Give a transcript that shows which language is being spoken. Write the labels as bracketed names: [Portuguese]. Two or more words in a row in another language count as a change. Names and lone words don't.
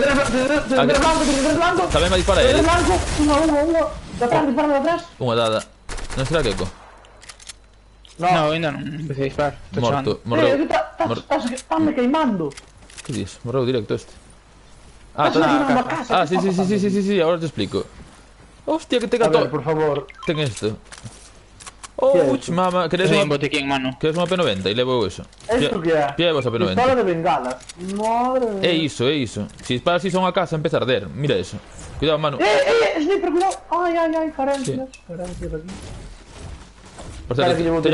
[Spanish] 33 blanco. [Galician] Tamén me dispara 33 ele. blanco. Unha. De atrás, dispara de atrás. Unha dada. Non será Keko? No, ainda non empecé a disparar. Estou Morto. chegando. Morreu. Estás-me queimando. [Spanish] Que dices? [Galician] Morreu directo este. Estás queimando a casa. [Spanish] Sí, ahora te explico. Hostia, que te A ver, gato. por favor. [Galician] Ten esto. [Spanish] ¿Qué es Ouch, esto? mama. [Galician] Queres Teño un unha... botiquín en mano. Queres unha P90 e levo eso. ¿Esto qué é? Pievos a P90. [Spanish] Pistola de bengalas. Madre mía. [Galician] É iso. Se disparas iso a unha casa empeza a arder. [Spanish] Mira eso. Cuidado, mano. Sniper, cuidado. Ay, carencias. Sí. Carencias aquí. [Galician] Por [Spanish] Espera [Galician] certo, [Spanish] que llevo